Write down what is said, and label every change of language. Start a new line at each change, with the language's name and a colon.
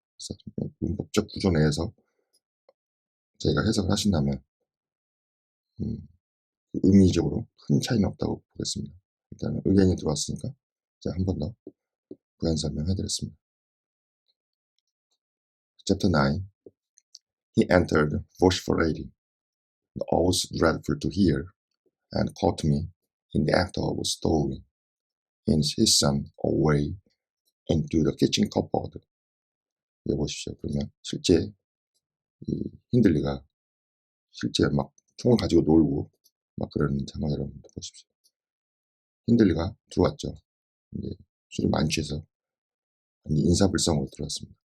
Korean: 그래서 문법적 구조 내에서 저희가 해석을 하신다면 의미적으로 큰 차이는 없다고 보겠습니다. 일단 의견이 들어왔으니까 제가 한 번 더 부연 설명해드렸습니다.
English: Chapter 9. He entered vociferating, the oaths dreadful to hear, and caught me in the act of stowing his son away into the kitchen cupboard.
Korean: 여기 보십시오. 그러면 실제 이 힌들리가 실제 막 총을 가지고 놀고 막 그러는 장면 여러분들 보십시오. 힌들리가 들어왔죠. 이제 술이 많이 취해서 인사불성으로 들어왔습니다.